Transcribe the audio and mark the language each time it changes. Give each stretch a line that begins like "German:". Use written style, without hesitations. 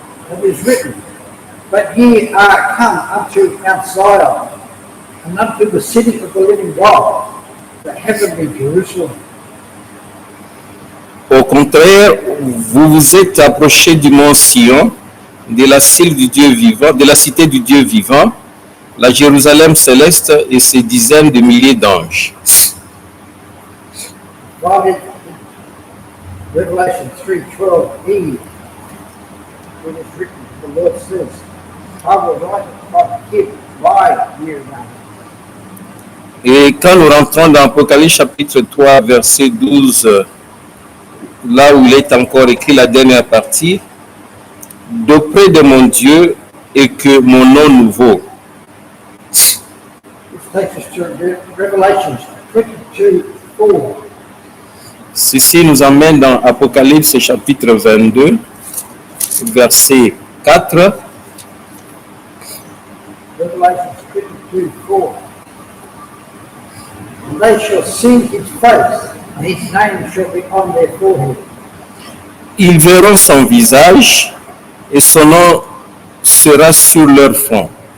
English: It is written, but ye are come unto Mount Zion, and unto the city of the living God, the heavenly Jerusalem.
French: Au contraire, vous vous êtes approchés du mont Sion, de la cité du Dieu vivant, de la cité du Dieu vivant, la Jérusalem céleste et ses dizaines de milliers d'anges.
English: While in Revelation 3:12, it is written, the Lord says, I will write upon him my year name.
French: Et quand nous rentrons dans Apocalypse chapitre 3, verset 12, là où il est encore écrit la dernière partie, d'auprès de mon Dieu et que mon nom nouveau.
English: This takes us to Revelation 22:4.
French: Ceci nous emmène dans Apocalypse chapitre 22, verset 4.
English: Revelation 22:4. And they shall see his face, and his name shall be on their forehead.
French: Ils verront son visage et son nom sera sur leur front.